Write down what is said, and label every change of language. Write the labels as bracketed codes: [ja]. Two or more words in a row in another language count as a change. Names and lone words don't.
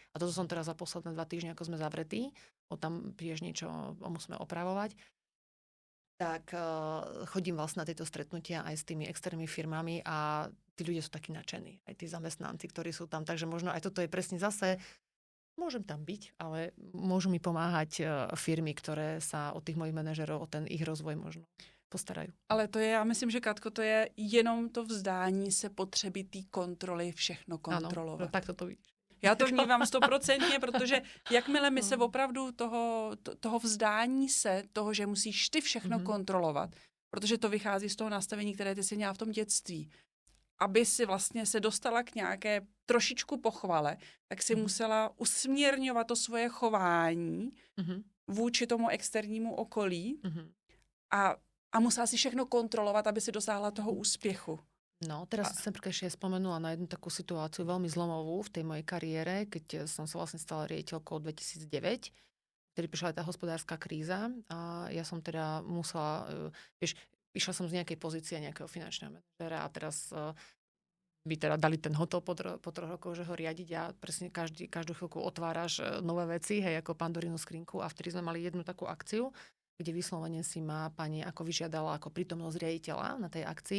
[sk] A toto som teraz za posledné 2 týždne, ako sme zavretí, tam tiež niečo musíme opravovať, tak chodím vlastne na tieto stretnutia aj s tými externými firmami a tí ľudia sú takí nadšení, aj tí zamestnanci, ktorí sú tam. Takže možno aj toto je presne zase, môžem tam byť, ale môžu mi pomáhať firmy, ktoré sa od tých mojich manažerov, o ten ich rozvoj možno postarajú. [cs] Ale to je, já myslím, že Katko, to je jenom to vzdání se potřeby té kontroly, všechno kontrolovat. Ano, tak to vidíš. Já to vnímám 100%, protože jakmile my se opravdu toho vzdání se, toho, že musíš ty všechno kontrolovat, protože to vychází z toho nastavení, které ty si měla v tom dětství, aby si vlastně se dostala k nějaké trošičku pochvale, tak si musela usměrňovat to svoje chování vůči tomu externímu okolí a musela si všechno kontrolovat, aby si dosáhla toho úspěchu. [sk] No, teraz som ešte spomenula na jednu takú situáciu veľmi zlomovú v tej mojej kariére, keď som sa vlastne stala riaditeľkou 2009, vtedy prišla aj tá hospodárska kríza a ja som teda musela, išla som z nejakej pozície nejakého finančného manažera a teraz by teda dali ten hotel po 3 rokoch, že ho riadiť a presne každú chvíľku otváraš nové veci, hej, ako Pandorinu skrinku a vtedy sme mali jednu takú akciu, kde vyslovene si ma pani ako vyžiadala ako prítomnosť riaditeľa na tej akcii.